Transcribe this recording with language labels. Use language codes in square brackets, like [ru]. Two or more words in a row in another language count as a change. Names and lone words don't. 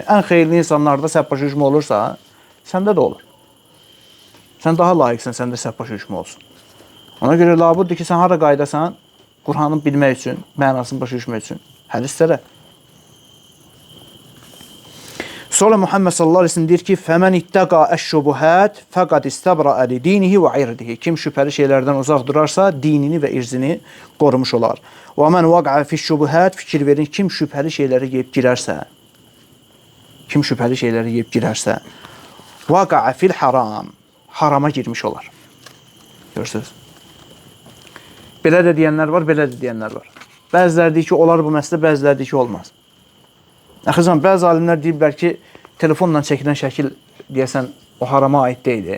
[az] Ən xeyirli insanlarda səhv başa düşmə olursa, səndə də olur. Sən daha layiqsən, səndə səhv başa düşmə olsun. Ona görə labuddur ki, sən hara qaydasan, Qur'anı bilmək üçün, mənasını başa düşmək üçün, hədislərə. Sonra Muhammed [ar] صلى الله عليه وسلم [az] deyir ki, [ar] فَمَنْ اِتَّقَى الشُّبُهَاتِ فَقَدْ اِسْتَبْرَأَ لِدِينِهِ وَعِرْدِهِ [az] Kim şübhəli şeylərdən uzaq durarsa, dinini və irzini qorumuş olar. [ar] وَمَنْ وَقْعَ فِي الشُّبُهَاتِ [az] Fikir verin, kim şübhəli şeyləri yeyib girərsə, [ar] وَقَعَ فِي الْحَرَامِ [az] Harama girmiş olar. Görürsünüz? Belə də deyənlər var, belə də deyənlər var. Bəziləri deyir ki, olar bu məsələ, bəziləri deyir ki, olmaz. Əxizən, bəzi alimlər deyiblər ki, telefonla çəkilən şəkil deyəsən o harama aid deyil.